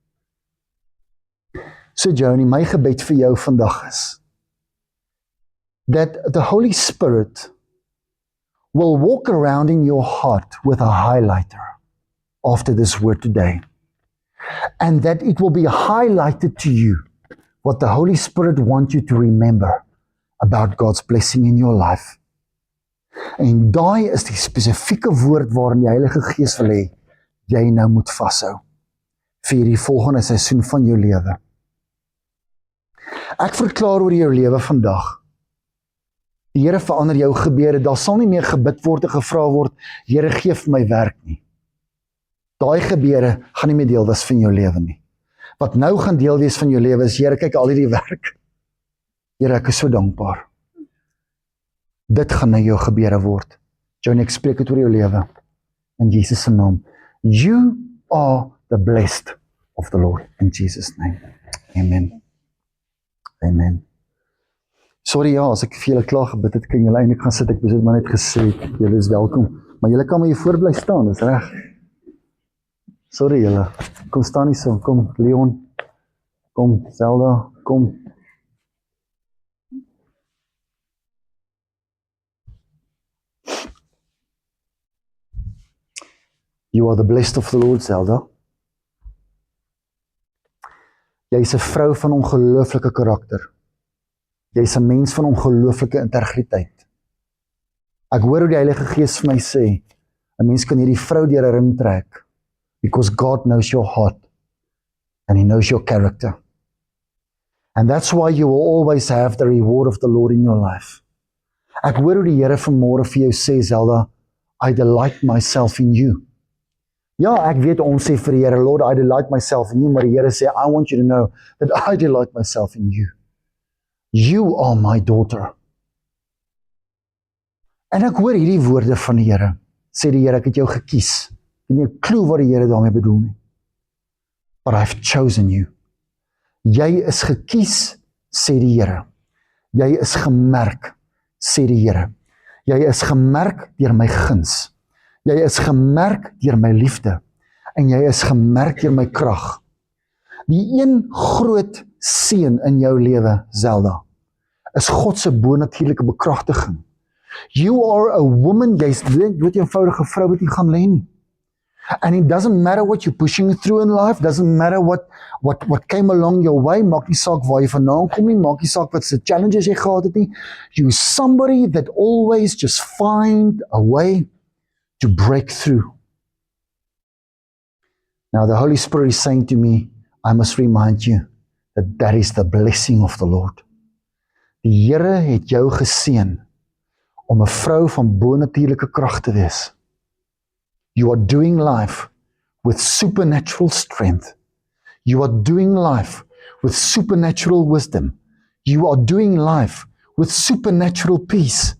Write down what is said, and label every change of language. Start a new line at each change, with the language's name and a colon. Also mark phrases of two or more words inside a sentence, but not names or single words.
English: So Joni,
Afrikaans: my gebed vir jou vandag is
English: that the Holy Spirit will walk around in your heart with a highlighter after this word today. And that it will be highlighted to you what the Holy Spirit wants you to remember about God's blessing in your life.
Afrikaans: En daai is die spesifieke woord waarin die Heilige Gees wil hê, jy nou moet vashou vir die volgende seisoen van jou lewe. Ek verklaar oor jou lewe vandag, die Here verander jou gebeure, daar sal nie meer gebid word en gevra word, Here gee vir my werk nie. Daai gebeure gaan nie meer deel wees van jou lewe nie. Wat nou gaan deel wees van jou lewe is, Here, kyk al hierdie werk. Here, ek is so dankbaar. Dit gaan nou jou gebeure word. Johnny, ek spreek dit oor jou lewe. In Jesus se naam.
English: You are the blessed of the Lord. In Jesus' name. Amen. Amen.
Afrikaans: Sorry ja, as ek vir julle klaar gebid het, kan julle eintlik gaan sit, ek het maar net gesê, julle is welkom. Maar julle kan maar hier voor bly staan, dis reg. Sorry julle, kom staan nie so, kom Leon, kom Zelda, kom.
English: You are the blessed of the Lord, Zelda.
Afrikaans: Jy is 'n vrou van ongelooflike karakter. Jy is 'n mens van ongelooflike integriteit. Ek hoor hoe die Heilige Gees vir my sê, 'n mens kan hierdie vrou deur 'n ring trek,
English: because God knows your heart, and He knows your character. And that's why you will always have the reward of the Lord in your life.
Afrikaans: Ek hoor hoe die Here vanmôre vir jou sê, Zelda,
English: I delight myself in you.
Afrikaans: Ja, ek weet ons sê vir die Here,
English: Lord, I delight myself in you,
Afrikaans: maar die Here sê,
English: I want you to know that I delight myself in you. You are my daughter.
Afrikaans: En ek hoor hierdie woorde van die Here, sê die Here, ek het jou gekies. En jy klou wat die Here daarmee bedoel nie.
English: But I've chosen you.
Afrikaans: Jy is gekies, sê die Here. Jy is gemerk, sê die Here. Jy is gemerk deur my guns. Jy is gemerk deur my liefde. En jy is gemerk deur my krag. Die een groot seën in jou lewe, Zelda, is God se bonatuurlike bekragtiging.
English: You are a woman,
Afrikaans: jy's dood eenvoudige vrou wat nie gaan lê nie.
English: And it doesn't matter what you're pushing through in life, doesn't matter what came along your way,
Afrikaans: maak nie saak waar jy vandaan kom nie, maak nie saak wat se challenges jy gehad het nie.
English: You're somebody that always just find a way to break through. Now the Holy Spirit is saying to me, I must remind you that that is the blessing of the Lord.
Afrikaans: Die Here het jou geseën om 'n vrou van bonatuurlike krag te wees.
English: You are doing life with supernatural strength. You are doing life with supernatural wisdom. You are doing life with supernatural peace.